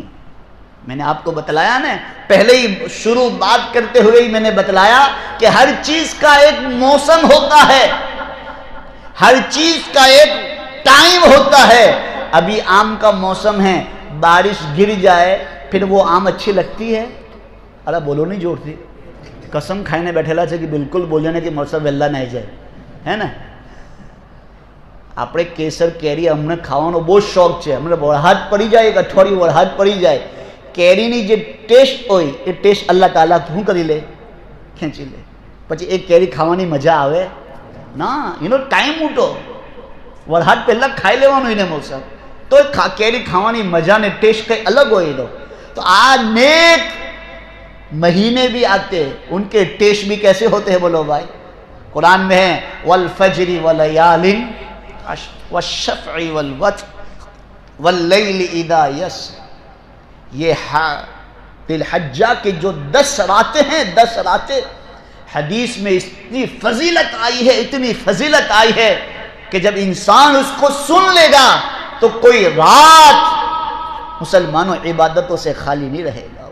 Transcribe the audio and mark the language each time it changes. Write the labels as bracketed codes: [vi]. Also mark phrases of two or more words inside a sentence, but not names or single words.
[ur] میں نے آپ کو بتلایا نا، پہلے ہی شروع بات کرتے ہوئے ہی میں نے بتلایا کہ ہر چیز کا ایک موسم ہوتا ہے، ہر چیز کا ایک ٹائم ہوتا ہے۔ ابھی آم کا موسم ہے، بارش گر جائے پھر وہ آم اچھی لگتی ہے؟ ارے بولو نہیں جوڑتی، قسم کھائنے بیٹھےلا [gu] છે કે બિલકુલ બોલ્યો કે મોસમ વહેલા નહીં જાય, હે ને? આપણે કેસર કેરી અમને ખાવાનો બહુ શોખ છે, અમને વરસાદ પડી જાય, એક અઠવાડિયું વરસાદ પડી જાય, કેરીની જે ટેસ્ટ હોય એ ટેસ્ટ અલ્લાહ તાલા શું કરી લે? ખેંચી લે। પછી એ કેરી ખાવાની મજા આવે ના, એનો ટાઈમ ઉઠો, વરસાદ પહેલાં ખાઈ લેવાનું એને મોસમ, તો કેરી ખાવાની મજા ને ટેસ્ટ કંઈ અલગ હોય એનો। તો આ નેક [ur] مہینے بھی آتے، ان کے ٹیسٹ بھی کیسے ہوتے ہیں بولو بھائی؟ قرآن میں ہے [ar] والفجر ولیال عشر والشفع والوتر واللیل اذا یسر، [ur] یہ ذی الحجہ کے جو 10 راتیں ہیں، 10 راتیں حدیث میں اتنی فضیلت آئی ہے، اتنی فضیلت آئی ہے کہ جب انسان اس کو سن لے گا تو کوئی رات مسلمانوں عبادتوں سے خالی نہیں رہے گا۔